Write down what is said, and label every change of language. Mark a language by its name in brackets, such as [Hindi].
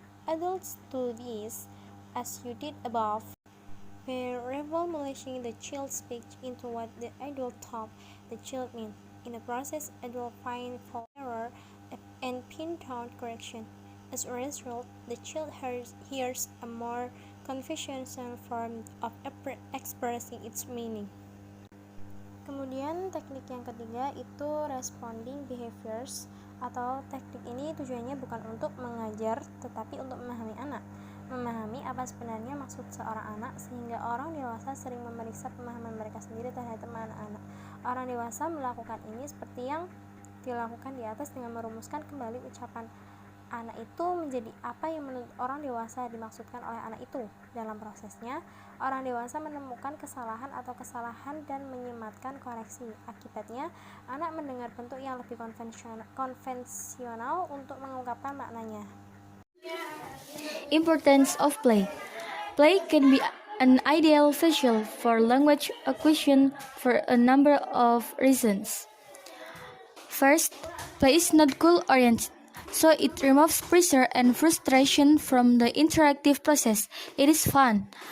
[English] Adults do this, as you did above, by reformulating the child's speech into what the adult thought the child meant. In the process, adults find fault, error, and pinpoint correction. As a result, the child hears a more conventional form of expressing its meaning. [Indonesian] Kemudian teknik yang ketiga itu responding behaviors, atau teknik ini tujuannya bukan untuk mengajar tetapi untuk memahami anak. Memahami apa sebenarnya maksud seorang anak, sehingga orang dewasa sering memeriksa pemahaman mereka sendiri terhadap anak-anak. Orang dewasa melakukan ini seperti yang dilakukan di atas dengan merumuskan kembali ucapan anak itu menjadi apa yang menurut orang dewasa dimaksudkan oleh anak itu. Dalam prosesnya, orang dewasa menemukan kesalahan atau kesalahan dan menyematkan koreksi. Akibatnya, anak mendengar bentuk yang lebih konvensional untuk mengungkapkan maknanya. [English] Importance of play. Play can be an ideal visual for language acquisition for a number of reasons. First, play is not goal-oriented, so it removes pressure and frustration from the interactive process. It is fun.